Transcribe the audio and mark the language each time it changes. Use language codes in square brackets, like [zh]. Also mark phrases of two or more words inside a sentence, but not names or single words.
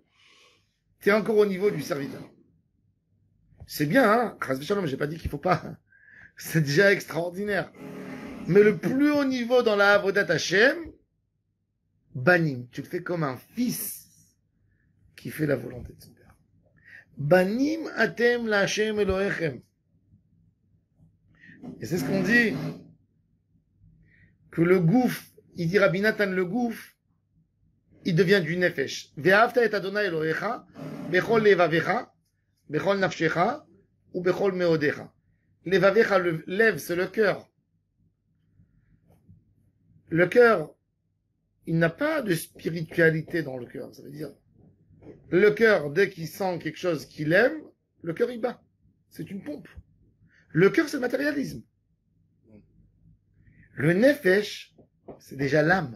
[fr] T'es encore au niveau du serviteur. C'est bien, hein. Chas v'shalom, j'ai pas dit qu'il faut pas. C'est déjà extraordinaire. Mais le plus haut niveau dans la [he] עבודת השם, [fr] Banim, tu le fais comme un fils qui fait la volonté de son père. [he] בנים אתם לה' אלהיכם. [fr] Et c'est ce qu'on dit, que le gouffre, il dit Rabbi Nathan, le gouffre, il devient du nefesh. [he] ואהבת את אדני אלהיך, בכל לבבך, בכל נפשך, ובכל מאדך. [fr] Levavecha, le lève, c'est le cœur. Le cœur, il n'a pas de spiritualité dans le cœur. Ça veut dire, le cœur, dès qu'il sent quelque chose qu'il aime, le cœur il bat. C'est une pompe. Le cœur, c'est le matérialisme. Le nefesh, c'est déjà l'âme.